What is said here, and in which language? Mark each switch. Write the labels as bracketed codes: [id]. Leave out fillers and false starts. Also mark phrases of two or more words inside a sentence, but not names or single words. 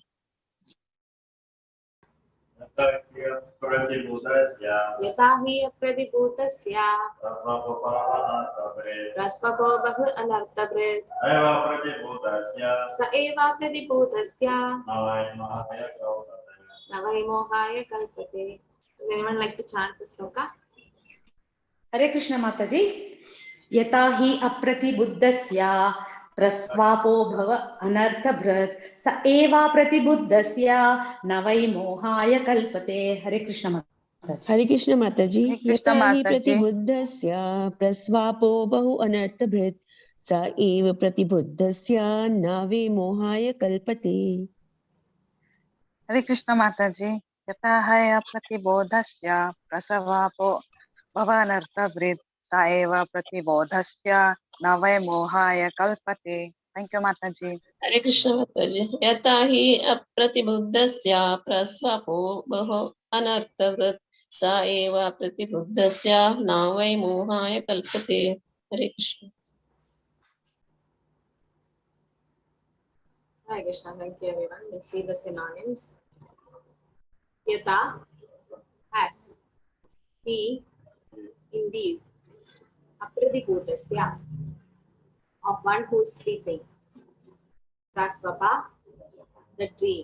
[sa] यथा हि अप्रतिबुद्धस्य रस्वको बहु अनर्थभृत् स एव प्रतिबुद्धस्य नवै मोहाय कल्पते. [en] Does anyone like to chant the sloka? [hi] हरे कृष्ण माता जी. [sa] यथा हि अप्रतिबुद्धस्य प्रस्वापो भव अनर्थभृत् स एव प्रतिबुद्धस्य न वै मोहाय कल्पते. [hi] हरे कृष्ण माता जी. हरे कृष्ण माता जी. [sa] यथा हि प्रतिबुद्धस्य प्रस्वापो बहु अनर्थभृत् स एव प्रतिबुद्धस्य न वै मोहाय कल्पते. [hi] हरे कृष्ण माता जी. [sa] यथा है प्रतिबोधस्य प्रसवापो भवानर्थभृत् स एव प्रतिबोधस्य न वै मोहाय कल्पते. [en] thank you [hi] माता जी. हरे कृष्ण माता जी. [sa] यथा हि अप्रतिबुद्धस्य प्रस्वापो बहु अनर्थभृत् स एव प्रतिबुद्धस्य न वै मोहाय कल्पते. [hi] हरे कृष्ण. [en] Hare Krishna, thank you everyone. Let's see the synonyms. Yata, as, he, indeed. Apradibhutasya, of one who is sleeping. Prasvapa, the tree.